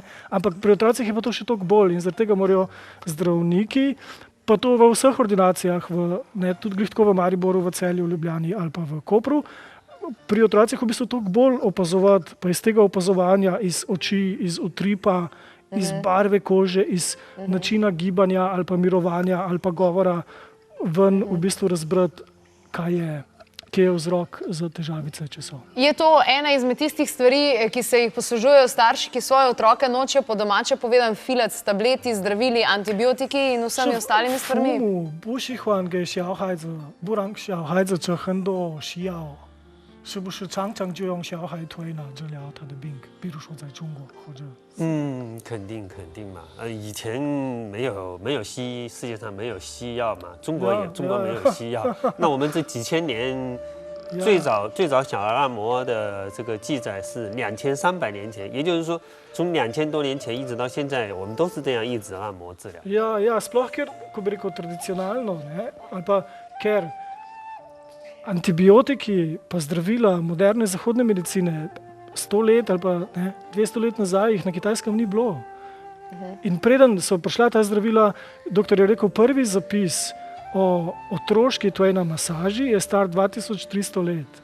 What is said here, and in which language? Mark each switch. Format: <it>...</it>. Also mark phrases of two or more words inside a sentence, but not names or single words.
<sl>Ampak pri otrocih je pa to še toliko bolj in zaradi tega morajo zdravniki, pa to v vseh ordinacijah, tudi glih tako v Mariboru, v Celju, v Ljubljani ali pa v Kopru, pri otrocih v bistvu toliko bolj opazovati, pa iz tega opazovanja, iz oči, iz utripa, iz barve kože, iz načina gibanja ali pa mirovanja ali pa govora ven v bistvu razbrati, kje je vzrok za težavice, če so. Je to ena izmed tistih stvari, ki se jih poslužujejo starši, ki svoje otroke nočejo po domače povedan filati s tableti, zdravili, antibiotiki in vsemi ostalimi stvarmi?</sl> <zh>父母不喜欢给小孩子，不让小孩子吃很多西药，是不是常常就用小孩推拿治疗他的病？比如说在中国或者。肯定嘛。以前没有西医，世界上没有西药嘛，中国没有西药。那我们这几千年，最早小儿按摩的这个记载是2300年前，也就是说，从2000多年前一直到现在，我们都是这样一直按摩治疗。</zh> <sl>Ja, sploh ker, ko bi rekel, tradicionalno, ne, ali pa ker antibiotiki pa zdravila moderne zahodne medicine 100 let ali pa 200 let nazaj jih na Kitajskem ni bilo. In preden so prišla ta zdravila, doktor je rekel, prvi zapis o otroški tvojna masaži je star 2300 let.</sl>